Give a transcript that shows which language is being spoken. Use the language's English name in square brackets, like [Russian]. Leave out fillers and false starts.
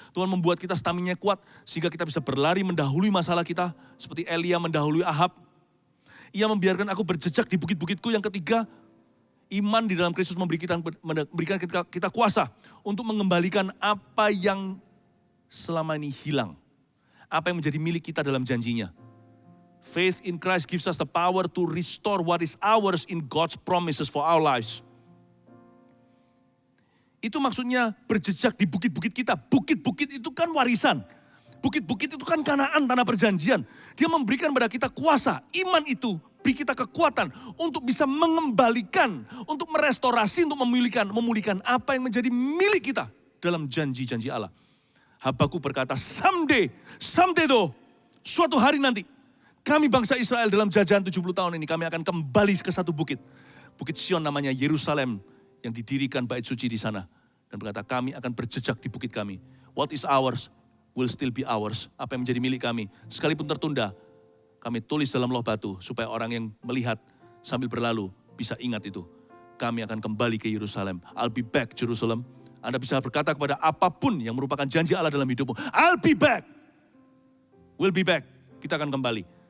[Indonesian] Tuhan membuat kita staminanya kuat, sehingga kita bisa berlari mendahului masalah kita, seperti Elia mendahului Ahab. Ia membiarkan aku berjejak di bukit-bukitku. Yang ketiga, iman di dalam Kristus memberikan kita kuasa untuk mengembalikan apa yang selama ini hilang. Apa yang menjadi milik kita dalam janjinya. [English] Faith in Christ gives us the power to restore what is ours in God's promises for our lives. [Indonesian] Itu maksudnya berjejak di bukit-bukit kita. Bukit-bukit itu kan warisan. Bukit-bukit itu kan Kanaan, tanah perjanjian. Dia memberikan pada kita kuasa. Iman itu beri kita kekuatan untuk bisa mengembalikan, untuk merestorasi, untuk memulihkan apa yang menjadi milik kita dalam janji-janji Allah. Habakuk berkata, [English] someday though, [Indonesian] suatu hari nanti, kami bangsa Israel dalam jajahan 70 tahun ini, kami akan kembali ke satu bukit. Bukit Sion namanya Yerusalem, yang didirikan bait suci di sana. Dan berkata, kami akan berjejak di bukit kami. [English] What is ours will still be ours. [Indonesian] Apa yang menjadi milik kami, sekalipun tertunda, kami tulis dalam loh batu, supaya orang yang melihat sambil berlalu bisa ingat itu. Kami akan kembali ke Yerusalem. [English] I'll be back, Jerusalem. [Indonesian] Anda bisa berkata kepada apapun yang merupakan janji Allah dalam hidupmu. [English] I'll be back. We'll be back. [Indonesian] Kita akan kembali.